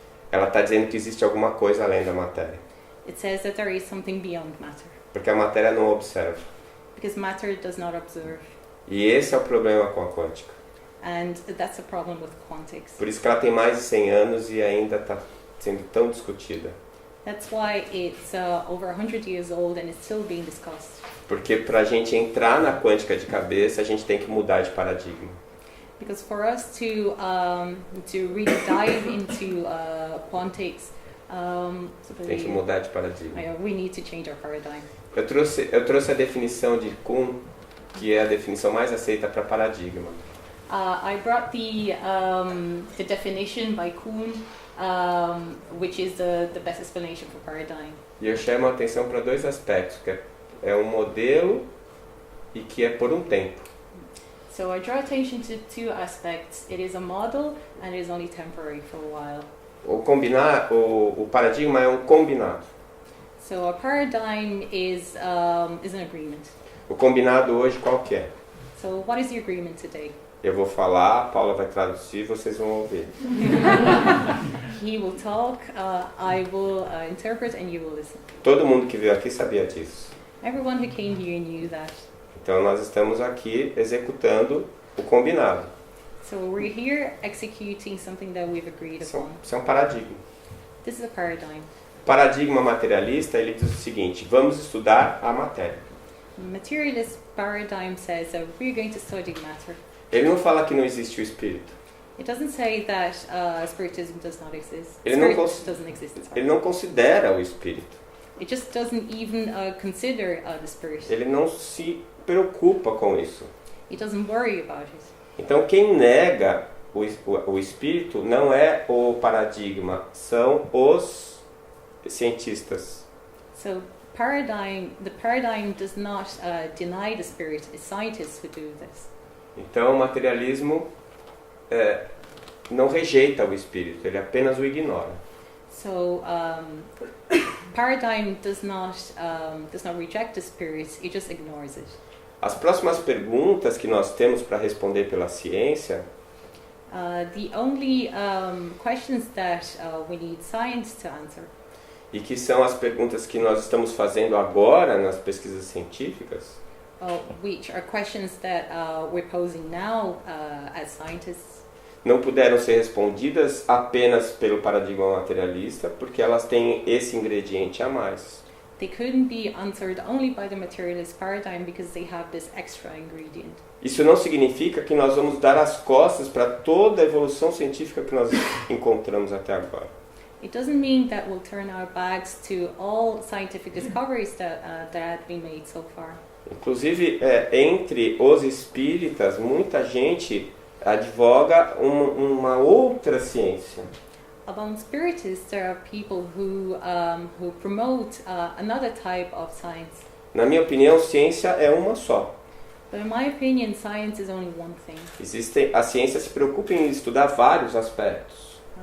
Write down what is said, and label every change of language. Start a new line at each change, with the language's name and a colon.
Portuguese: ela está dizendo que existe alguma coisa além da matéria.
English: It says that there is something beyond matter.
Portuguese: Porque a matéria não observa.
English: Because matter does not observe.
Portuguese: E esse é o problema com a quântica.
English: And that's a problem with quantics.
Portuguese: Por isso que ela tem mais de 100 anos e ainda está sendo tão discutida.
English: That's why it's over 100 years old and it's still being discussed.
Portuguese: Porque para a gente entrar na quântica de cabeça, a gente tem que mudar de paradigma.
English: Because for us to really dive into quantics,
Portuguese: tem que mudar de paradigma.
English: We need to change our paradigm.
Portuguese: Eu trouxe a definição de Kuhn, que é a definição mais aceita para paradigma.
English: I brought the definition by Kuhn, which is the best explanation for paradigm.
Portuguese: E eu chamo a atenção para dois aspectos, que é um modelo e que é por um tempo.
English: So I draw attention to two aspects. It is a model and it is only temporary for a while.
Portuguese: O paradigma é um combinado.
English: So a paradigm is an agreement.
Portuguese: O combinado hoje qual que é?
English: So what is the agreement today?
Portuguese: Eu vou falar, a Paula vai traduzir, vocês vão ouvir.
English: He will talk, I will interpret and you will listen.
Portuguese: Todo mundo que veio aqui sabia disso.
English: Everyone who came here knew that.
Portuguese: Então nós estamos aqui executando o combinado.
English: So we're here executing something that we've agreed upon.
Portuguese: Isso é um paradigma.
English: This is a paradigm.
Portuguese: O paradigma materialista, ele diz o seguinte: vamos estudar a matéria.
English: Materialist paradigm says that we're going to study matter.
Portuguese: Ele não fala que não existe o espírito.
English: It doesn't say that spiritism does not exist.
Portuguese: Ele não considera o espírito.
English: It just doesn't even consider the spirit.
Portuguese: Ele não se preocupa com isso.
English: It doesn't worry about it.
Portuguese: Então quem nega o espírito não é o paradigma, são os cientistas.
English: So the paradigm does not deny the spirit. It's scientists who do this.
Portuguese: Então o materialismo não rejeita o espírito, ele apenas o ignora.
English: So paradigm does not reject the spirit, it just ignores it.
Portuguese: As próximas perguntas que nós temos para responder pela ciência
English: The only questions that we need science to answer,
Portuguese: e que são as perguntas que nós estamos fazendo agora nas pesquisas científicas,
English: which are questions that we're posing now as scientists,
Portuguese: não puderam ser respondidas apenas pelo paradigma materialista, porque elas têm esse ingrediente a mais.
English: they couldn't be answered only by the materialist paradigm because they have this extra ingredient.
Portuguese: Isso não significa que nós vamos dar as costas para toda a evolução científica que nós encontramos até agora.
English: It doesn't mean that we'll turn our backs to all scientific discoveries that have been made so far.
Portuguese: Inclusive, entre os espíritas, muita gente advoga uma outra ciência.
English: Among spiritists, there are people who promote another type of science.
Portuguese: Na minha opinião, ciência é uma só.
English: But in my opinion, science is only one thing.
Portuguese: A ciência se preocupa em estudar vários aspectos.